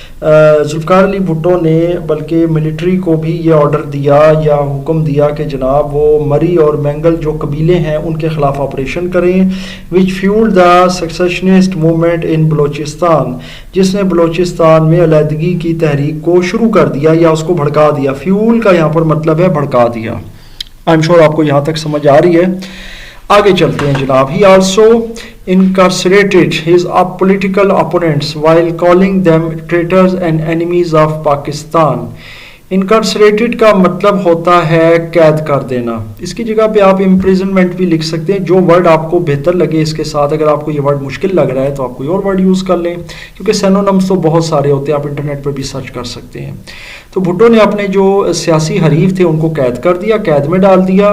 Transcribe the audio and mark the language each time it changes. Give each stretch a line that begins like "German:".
Urdu: ذوالفقار علی بھٹو نے بلکہ ملٹری کو بھی یہ آرڈر دیا یا حکم دیا کہ جناب وہ مری اور مینگل جو قبیلے ہیں ان کے خلاف آپریشن کریں،
English: which fuelled the secessionist movement in Balochistan,
Urdu: جس نے بلوچستان میں علیحدگی کی تحریک کو شروع کر دیا یا اس کو بھڑکا دیا. فیول کا یہاں پر مطلب ہے بھڑکا دیا. آئی ایم شیور آپ کو یہاں تک سمجھ آ رہی ہے. آگے چلتے ہیں جناب.
English: He also incarcerated his political opponents while calling them traitors and enemies of Pakistan.
Urdu: انکارسریٹڈ کا مطلب ہوتا ہے قید کر دینا. اس کی جگہ پہ آپ امپریزنمنٹ بھی لکھ سکتے ہیں، جو ورڈ آپ کو بہتر لگے اس کے ساتھ. اگر آپ کو یہ ورڈ مشکل لگ رہا ہے تو آپ کوئی اور ورڈ یوز کر لیں، کیونکہ سینونمز تو بہت سارے ہوتے ہیں، آپ انٹرنیٹ پر بھی سرچ کر سکتے ہیں. تو بھٹو نے اپنے جو سیاسی حریف تھے ان کو قید کر دیا، قید میں ڈال دیا.